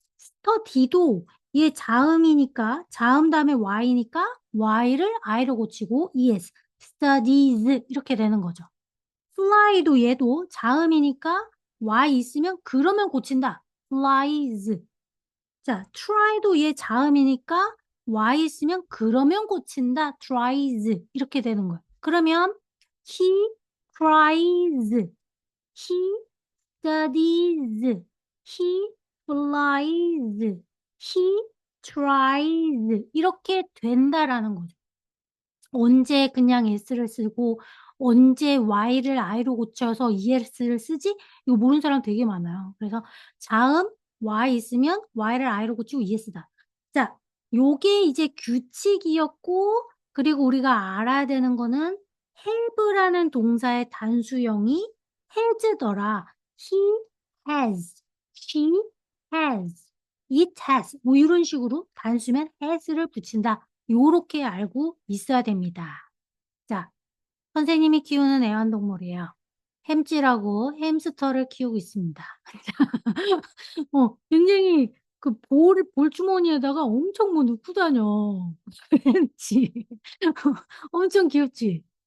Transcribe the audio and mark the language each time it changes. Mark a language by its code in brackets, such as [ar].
[ko] study도 얘 자음이니까 자음 다음에 y니까 y를 i로 고치고 es, studies 이렇게 되는 거죠. fly도 얘도 자음이니까 y 있으면 그러면 고친다. [en] flies. [ko] 자, try도 얘 자음이니까 y 있으면 그러면 고친다. tries. 이렇게 되는 거예요. 그러면 [en] he cries. he studies. he flies. he tries. [ko] 이렇게 된다라는 거죠. 언제 그냥 s를 쓰고 언제 y를 i로 고쳐서 es를 쓰지? 이거 모르는 사람 되게 많아요. 그래서 자음 y 있으면 y를 i로 고치고 es다. 자, 요게 이제 규칙이었고 그리고 우리가 알아야 되는 거는 have라는 동사의 단수형이 has더라. [en] he has, she has, it has [ko] 뭐 이런 식으로 단수면 has를 붙인다. 요렇게 알고 있어야 됩니다. 자, 선생님이 키우는 애완동물이에요. 햄찌라고 햄스터를 키우고 있습니다. 굉장히 그 볼주머니에다가 엄청 뭐 넣고 다녀. 햄찌. 엄청 귀엽지?